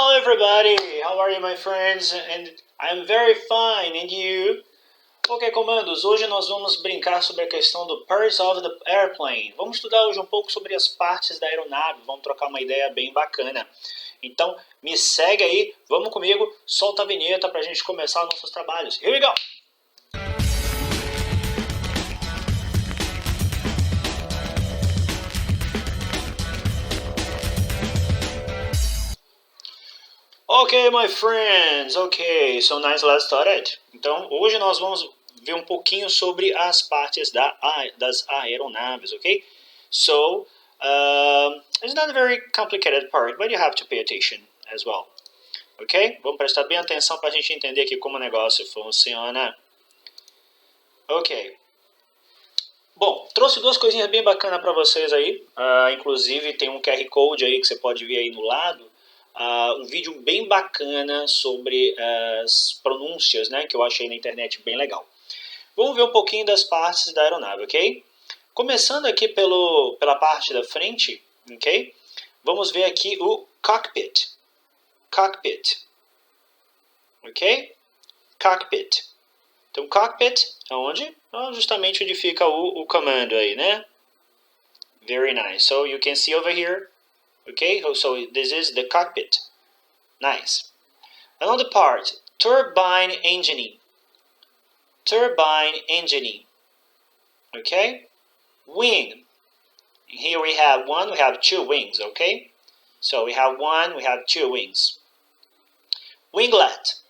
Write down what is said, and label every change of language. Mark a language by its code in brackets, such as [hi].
[en] everybody, how are you my friends? And I'm very fine, and you? [pt] Ok, comandos, hoje nós vamos brincar sobre a questão do [en] parts of the airplane. [pt] Vamos estudar hoje um pouco sobre as partes da aeronave, vamos trocar uma ideia bem bacana. Então, me segue aí, vamos comigo, solta a vinheta pra gente começar nossos trabalhos. [en] Here we go! Ok, my friends, ok, so nice, let's start it. [pt] Então, hoje nós vamos ver um pouquinho sobre as partes das aeronaves, ok? [en] So, it's not a very complicated part, but you have to pay attention as well. Ok? [pt] Vamos prestar bem atenção para a gente entender aqui como o negócio funciona. Ok. Bom, trouxe duas coisinhas bem bacanas para vocês aí. Inclusive, tem um QR Code aí que você pode ver aí no lado. Um vídeo bem bacana sobre as pronúncias, né, que eu achei na internet bem legal. Vamos ver um pouquinho das partes da aeronave, ok? Começando aqui pela parte da frente, ok? Vamos ver aqui o cockpit. Cockpit. Ok? Cockpit. Então, cockpit é onde? Justamente onde fica o comando aí, né? [en] Very nice. So, you can see over here. Okay, so this is the cockpit. Nice. Another part, turbine engine. Turbine engine. Okay? Wing. Here we have one, we have two wings, okay? So we have one, we have two wings. Winglet.